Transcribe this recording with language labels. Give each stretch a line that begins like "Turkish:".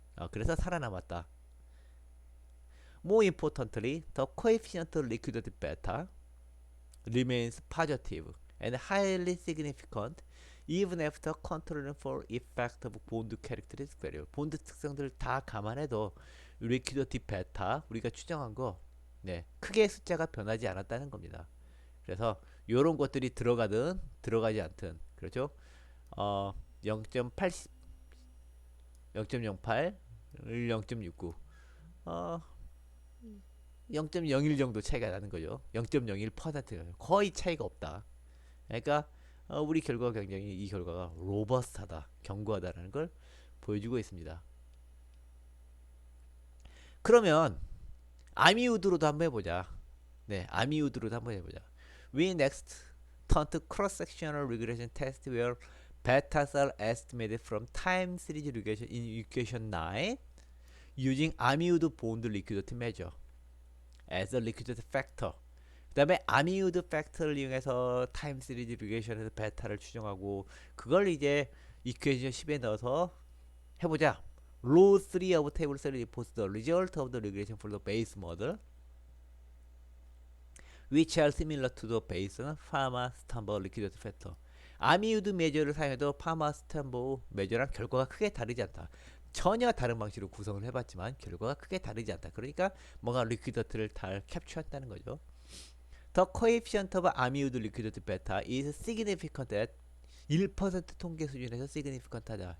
Korean: 그래서 살아남았다.
English: More importantly, the coefficient of liquidity beta remains positive and highly significant even after controlling for effect of bond characteristic variable.
Korean: 본드 특성들을 다 감안해도 리퀴디티 베타 우리가 추정한 거 네, 크게 숫자가 변하지 않았다는 겁니다. 그래서 요런 것들이 들어가든 들어가지 않든 그렇죠? 0.80, 0.08, 0.69, 어, 0.01 정도 차이가 나는 거죠. 0.01%가 거의 차이가 없다. 그러니까 우리 결과가 굉장히 이 결과가 로버스트하다, 견고하다라는 걸 보여주고 있습니다. 그러면 아미우드로도 한번 해보자. 네, 아미우드로도 한번 해보자.
English: We next turn to cross-sectional regression test where betas are estimated from time series regression in equation 9 using 아미우드 bound liquidity measure as a liquidity factor.
Korean: 그 다음에 아미우드 팩터를 이용해서 타임 시리즈 리그레이션에서 베타를 추정하고 그걸 이제 이퀘이션 10에 넣어서 해보자.
English: Row 3 of table 3 reports the result of the regression for the base model which are similar to the base 파마-스탄버 리퀴디티 팩터.
Korean: 아미우드 메저를 사용해도 파마-스탄버 메저랑 결과가 크게 다르지 않다. 전혀 다른 방식으로 구성을 해봤지만 결과가 크게 다르지 않다. 그러니까 뭔가 리퀴디티를 잘 캡처한다는 거죠.
English: The coefficient of 아미우드 리퀴디티 베타 is significant at 1%
Korean: 통계 수준에서
English: significant
Korean: 하다.